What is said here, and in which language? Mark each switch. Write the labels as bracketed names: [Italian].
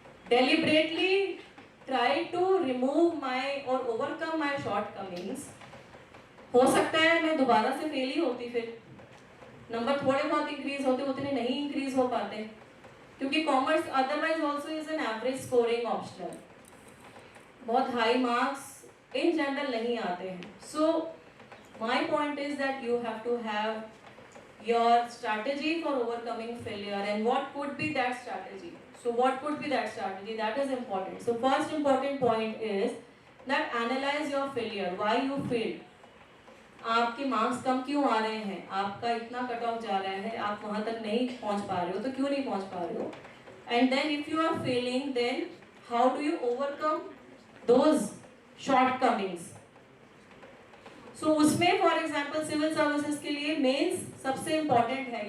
[English] deliberately try to remove my or overcome my shortcomings, [Hindi] हो सकता है मैं दोबारा से फेल ही होती, फिर नंबर थोड़े बहुत इंक्रीज होते, उतने नहीं इंक्रीज हो पाते, क्योंकि commerce [English] Otherwise also is an average scoring optional. [Hindi] बहुत हाई मार्क्स इन जनरल नहीं आते हैं। [English] So my point is that you have to have your strategy for overcoming failure, and what could be that strategy. So what could be that strategy? That is important. So first important point is that analyze your failure, why you failed. [Hindi] आपके marks कम क्यों आ रहे हैं, आपका इतना cut off जा रहा है, आप वहां तक नहीं पहुंच पा रहे हो, तो क्यों नहीं पहुंच पा रहे हो, [English] And then if you are failing then how do you overcome those shortcomings. [Hindi] सो उसमें फॉर एग्जाम्पल सिविल सर्विसेज के लिए मेंस सबसे इंपॉर्टेंट है।